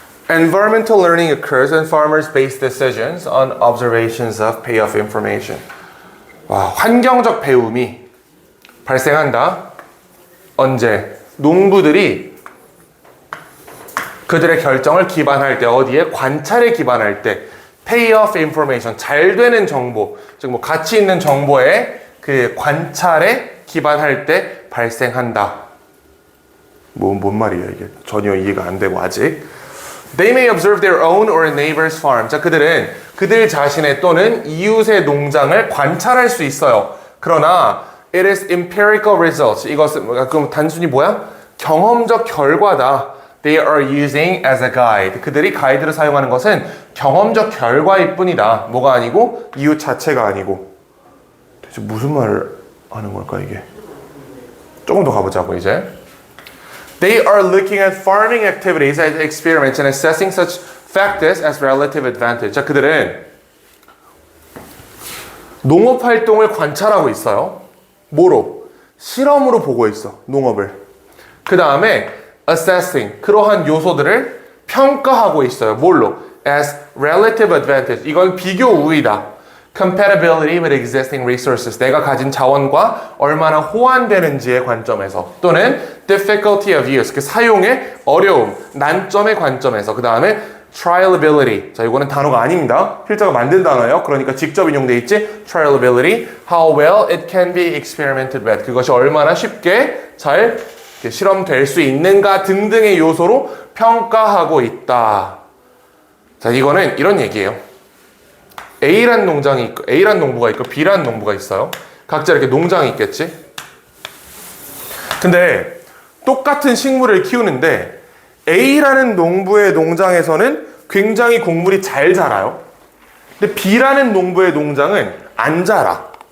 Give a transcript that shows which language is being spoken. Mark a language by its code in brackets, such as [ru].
[en] Environmental learning occurs when farmers base decisions on observations of payoff information. [ko] 와, 환경적 배움이 발생한다. 언제? 농부들이 그들의 결정을 기반할 때, 어디에? 관찰에 기반할 때, [en] payoff information, [ko] 잘 되는 정보, 즉 뭐 가치 있는 정보에 그 관찰에 기반할 때 발생한다. 뭔 말이에요 이게? 전혀 이해가 안 되고 아직. [en] They may observe their own or a neighbor's farm. [ko] 자, 그들은 그들 자신의 또는 이웃의 농장을 관찰할 수 있어요. 그러나 [en] it is empirical results. [ko] 이것은 그럼 단순히 뭐야? 경험적 결과다. [en] They are using as a guide. [ko] 그들이 가이드를 사용하는 것은 경험적 결과일 뿐이다. 뭐가 아니고 이웃 자체가 아니고. 대체 무슨 말을 하는 걸까 이게? 조금 더 가보자고 이제. [en] They are looking at farming activities as experiments and assessing such factors as relative advantage. [ko] 자, 그들은 농업 활동을 관찰하고 있어요. 뭐로? 실험으로 보고 있어. 농업을. 그 다음에 assessing, 그러한 요소들을 평가하고 있어요. 뭘로? [en] As relative advantage. [ko] 이건 비교 우위다. [en] Compatibility with existing resources. [ko] 내가 가진 자원과 얼마나 호환되는지의 관점에서. 또는 [en] difficulty of use. [ko] 그 사용의 어려움, 난점의 관점에서. 그 다음에 trialability. 자, 이거는 단어가 아닙니다. 필자가 만든 단어예요. 그러니까 직접 인용돼 있지. [en] trialability. How well it can be experimented with. [ko] 그것이 얼마나 쉽게 잘 실험될 수 있는가 등등의 요소로 평가하고 있다. 자, 이거는 이런 얘기예요. A란 농장이 있고, A란 농부가 있고, B란 농부가 있어요. 각자 이렇게 농장이 있겠지? 근데 똑같은 식물을 키우는데 A라는 농부의 농장에서는 굉장히 곡물이 잘 자라요. 근데 B라는 농부의 농장은 안 자라.